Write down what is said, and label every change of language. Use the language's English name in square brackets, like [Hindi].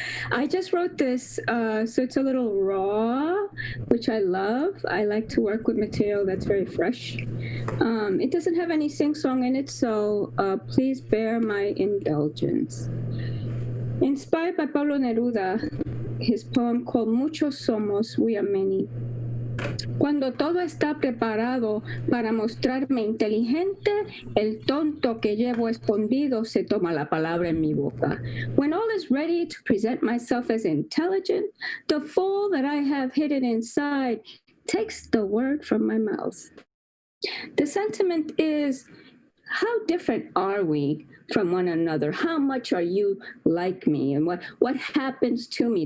[English] I just wrote this, so it's a little raw, which I love. I like to work with material that's very fresh. It doesn't have any sing-song in it, so please bear my indulgence. Inspired by Pablo Neruda, his poem called Muchos Somos, We Are Many. [Spanish] Cuando todo está preparado para mostrarme inteligente, el tonto que llevo escondido se toma la palabra en mi boca. [English] When all is ready to present myself as intelligent, the fool that I have hidden inside takes the word from my mouth. The sentiment is, how different are we from one another? How much are you like me? And what happens to me?